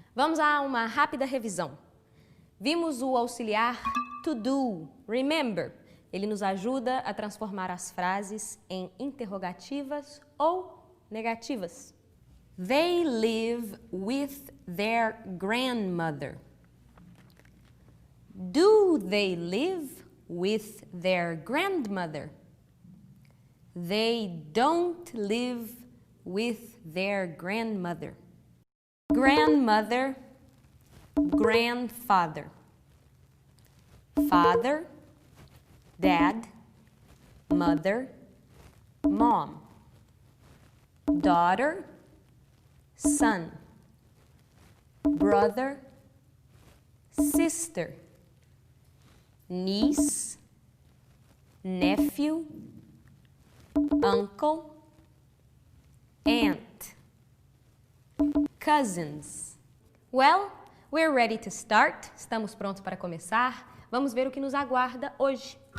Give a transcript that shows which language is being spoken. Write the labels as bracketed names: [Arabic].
[Portuguese] Vamos a uma rápida revisão. Vimos o auxiliar to do, [English] remember. [Portuguese] Ele nos ajuda a transformar as frases em interrogativas ou negativas. [English] They live with their grandmother. Do they live with their grandmother? They don't live with their grandmother. Grandmother, grandfather. Father, dad, mother, mom. Daughter, son. Brother, sister. Niece, nephew, uncle, aunt. Cousins. Well, we're ready to start. [Portuguese] Estamos prontos para começar. Vamos ver o que nos aguarda hoje.